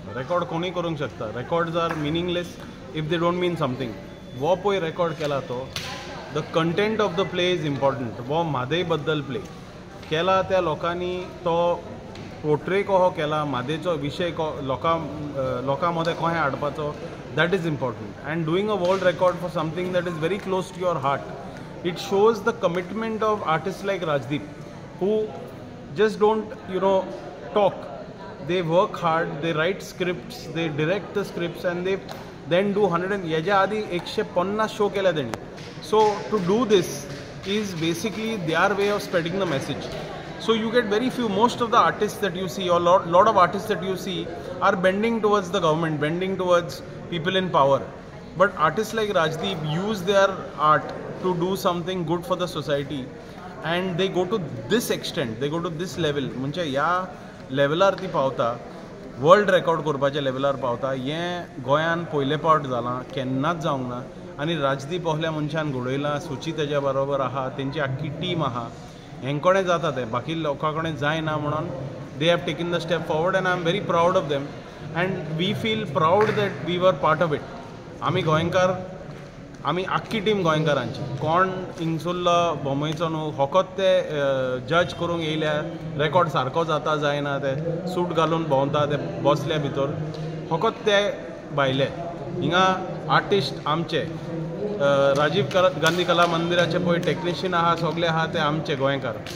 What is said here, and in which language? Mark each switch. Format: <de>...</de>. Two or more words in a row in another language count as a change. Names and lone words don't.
<kok>रेकॉर्ड कोणूय करूंक शकता.</kok> <en>Records are meaningless if they don't mean something.</en> <kok>वो पळय रेकॉर्ड केला तो,</kok> <en>The content of the play is important.</en> <kok>वो म्हादय बद्दल प्ले केला, त्या लोकांनी तो पोर्ट्रे कहो केला, म्हादेचो विशय लोकां मदें कहें हाडपाचो,</kok> <en>That is important. And doing a world record for something that is very close to your heart, it shows the commitment of artists like Rajdeep, who just don't talk. They work hard, they write scripts, they direct the scripts and they then do 100</en> <kok>yaja adi 150 show kela त्यांनी.</kok> <en>So to do this is basically their way of spreading the message. So you get very few, most of the artists that you see or lot of artists that you see are bending towards the government, bending towards people in power. But artists like Rajdeep use their art to do something good for the society and they go to this extent, they go to this level.</en> <kok>म्हणजे ह्या लेवलार ती पावता, वर्ल्ड रेकॉर्ड करपाच्या लेवलार पावता. हें गोंयान पयले फावट जालां, केन्नाच जावंक ना. आनी राजदीप असल्या मनशान घडयलां, सुची तेज्या बरोबर आहा, तेंची आख्खी टीम आहा. हें कोणें जाता तें बाकी लोकां कडेन जायना म्हणून</kok> <en>They have taken the step forward and I am very proud of them and we feel proud that we were part of it.</en> <kok>आमी गोंयकार, आमी आख्खी टीम गोंयकारांची. कोण हिंगसुल्लो बोंबयचो न्हू, फकत ते जज करूंक येयल्या, रेकॉर्ड सारको जाता जायना, ते सूट घालून भोंवता, ते बसल्या भितर, फकत ते भायले. हिंगा आर्टिस्ट आमचे, राजीव गांधी कला मंदिराचे पळय टेक्निशियन आहा, सगळे आहा ते आमचे गोंयकार.</kok>